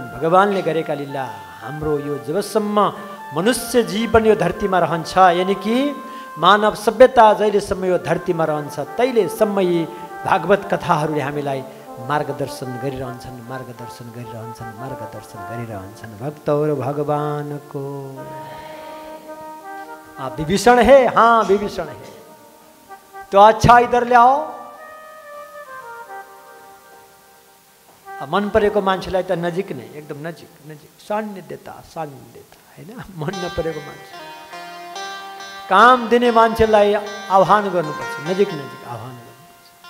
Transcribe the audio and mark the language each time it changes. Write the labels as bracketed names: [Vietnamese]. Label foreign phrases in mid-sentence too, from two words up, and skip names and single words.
[Nepali] भगवानले गरेका लीला हाम्रो यो जबसम्म मनुष्य जीवन यो धरतीमा रहन्छ, यानि कि मानव सभ्यता जहिलेसम्म यो धरतीमा रहन्छ तहिलेसम्म यी भागवत कथाहरूले हामीलाई मार्गदर्शन गरिरहन्छन् भक्तहरू भगवानको। [Hindi] विभीषण है, हाँ विभीषण है, तो अच्छा इधर ले आओ। [Nepali] मन परेको मान्छेलाई त नजिक नै, एकदम नजिक सान्निध्यता हैन। मन नपरेको मान्छे, काम दिने मान्छेलाई आह्वान गर्नुपर्छ, नजिक आह्वान गर्नुपर्छ।